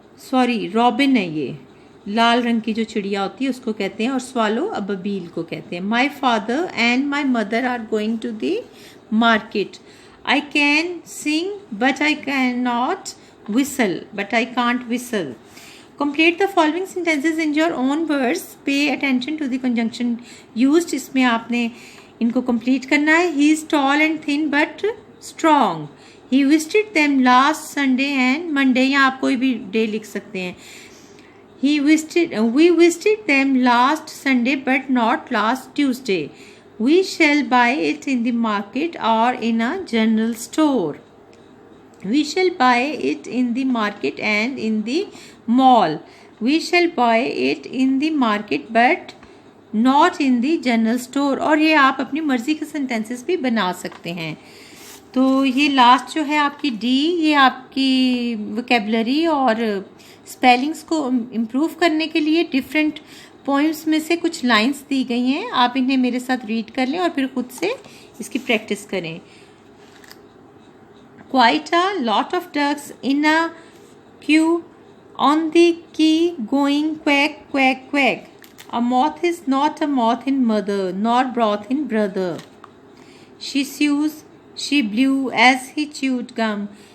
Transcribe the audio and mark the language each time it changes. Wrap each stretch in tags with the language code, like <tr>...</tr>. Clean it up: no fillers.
<hi>Sorry, robin है ये. लाल रंग की जो चिड़िया होती है उसको कहते हैं, और स्वालो अबील को कहते हैं.</hi> <en>My father and my mother are going to the market. I can sing but I cannot नॉट whistle, but I can't whistle. Complete the following sentences in your own words. Pay attention to the conjunction used.</en> <hi>इसमें आपने इनको complete करना है.</hi> <en>He is tall and thin but strong. He visited them last Sunday and Monday.</en> <hi>यहाँ आप कोई भी day लिख सकते हैं.</hi> <en>We visited them last Sunday but not last Tuesday. We shall buy it in the market or in a general store. We shall buy it in the market and in the mall. We shall buy it in the market but not in the general store.</en> <hi>और ये आप अपनी मर्ज़ी के sentences भी बना सकते हैं. तो ये लास्ट जो है आपकी डी, ये आपकी वोकेबलरी और स्पेलिंग्स को इम्प्रूव करने के लिए डिफरेंट पोइम्स में से कुछ लाइंस दी गई हैं. आप इन्हें मेरे साथ रीड कर लें और फिर खुद से इसकी प्रैक्टिस करें.</hi> <en>Quite a lot of ducks in a queue on the quay going quack, quack, quack. A moth is not a moth in mother, nor broth in brother. She sews, she blew as he chewed gum.</en>